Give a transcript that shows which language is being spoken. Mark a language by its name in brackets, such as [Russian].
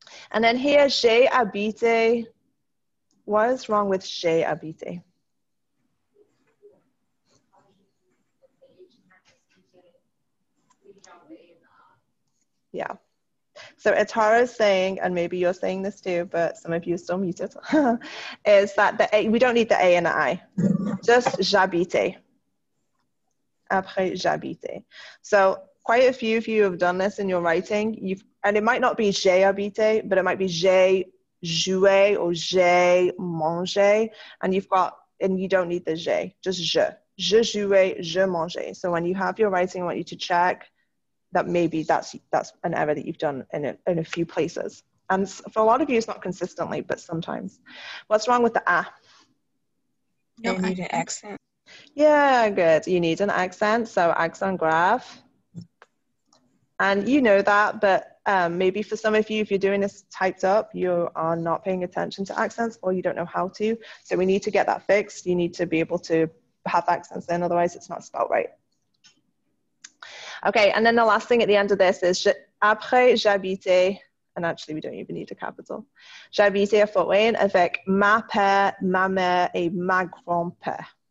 [English] And then here, [French] j'ai habité. [English] What is wrong with [French] j'ai habité? [English] Yeah. So Atara is saying, and maybe you're saying this too, but some of you are still muted, is that the A, we don't need the A and the I. Just [French] j'habite. Après j'habite. [English] So quite a few of you have done this in your writing. And it might not be [French] j'ai habité, [English] but it might be [French] j'ai joué [English] or [French] j'ai mangé. [English] And you don't need the j'ai, just je. [French] Je jouais, je mangeais. [English] So when you have your writing, I want you to check that maybe that's an error that you've done in a few places. And for a lot of you, it's not consistently, but sometimes. What's wrong with the A? You need an accent. Yeah, good. You need an accent, so accent grave. And you know that, but maybe for some of you, if you're doing this typed up, you are not paying attention to accents or you don't know how to. So we need to get that fixed. You need to be able to have accents in, otherwise it's not spelled right. Okay, and then the last thing at the end of this is [French] après j'habitais, [English] and actually we don't even need a capital. [French] J'habitais à Fort-Wayne avec ma père, ma mère et ma grand-père.